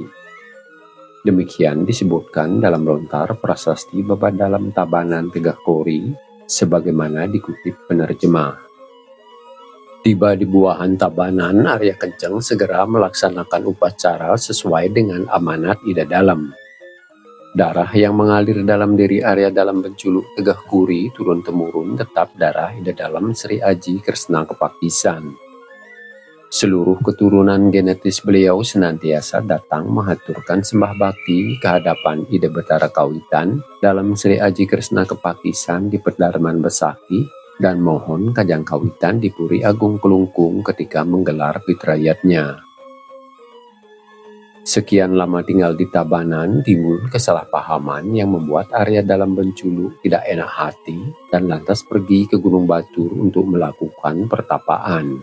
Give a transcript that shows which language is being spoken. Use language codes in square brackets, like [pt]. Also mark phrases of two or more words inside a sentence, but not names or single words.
[id] Demikian disebutkan dalam lontar prasasti Babat Dalam Tabanan Tegah Kori, sebagaimana dikutip penerjemah. Tiba di Buahan Tabanan, Arya Kenceng segera melaksanakan upacara sesuai dengan amanat Ida Dalam. Darah yang mengalir dalam diri Arya Dalam Benculu Tegah Kuri turun-temurun tetap darah Ida Dalam Sri Aji Kresna Kepakisan. Seluruh keturunan genetis beliau senantiasa datang mengaturkan sembah bakti kehadapan Ida Betara Kawitan Dalam Sri Aji Kresna Kepakisan di Pedarman Besaki dan mohon Kajang Kawitan di Puri Agung Kelungkung ketika menggelar fitrayatnya. Sekian lama tinggal di Tabanan, timbul kesalahpahaman yang membuat Arya Dalam Benculu tidak enak hati dan lantas pergi ke Gunung Batur untuk melakukan pertapaan.